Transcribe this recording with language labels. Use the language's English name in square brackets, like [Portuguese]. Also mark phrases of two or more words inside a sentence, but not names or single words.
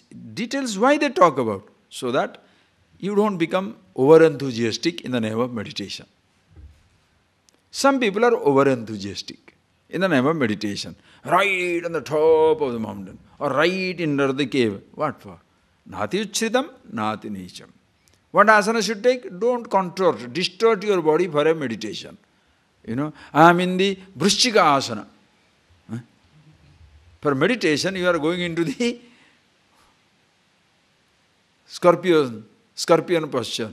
[English] Details why they talk about. So that you don't become over-enthusiastic in the name of meditation. Some people are over-enthusiastic in the name of meditation. Right on the top of the mountain or right under the cave. What for? [Sanskrit] नाति उच्छ्रितम्, नाति नीचम्. [English] What asana should take? Don't contort, distort your body for a meditation. I am in the Vrishchika asana. For meditation, you are going into the scorpion posture.